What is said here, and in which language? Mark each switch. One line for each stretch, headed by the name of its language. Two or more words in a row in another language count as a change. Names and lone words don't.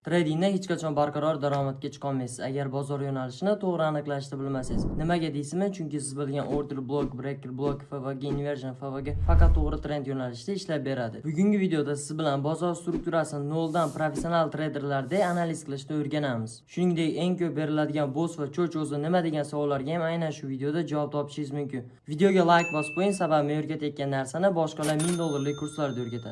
Uzbek: Tradingda hech qachon barqaror daromadga chiqa olmaysiz agar bozor yo'nalishini to'g'ri aniqlashni bilmasangiz. Nimaga deysizmi? Chunki siz bilgan
English: order block, breaker block,
Uzbek: FVG, inversion, FVG faqat to'g'ri trend yo'nalishida ishlab beradi. Bugungi videoda siz bilan bozor strukturasini noldan professional traderlardek analiz qilishni o'rganamiz. Shuningdek, eng ko'p beriladigan boss va cho'ch o'zi nima degan savollarga ham aynan shu videoda javob topishingiz mumkin. Videoga like bosib qo'ying, sababi men o'rgatayotgan narsani boshqalar $1000 kurslarda o'rgatadi.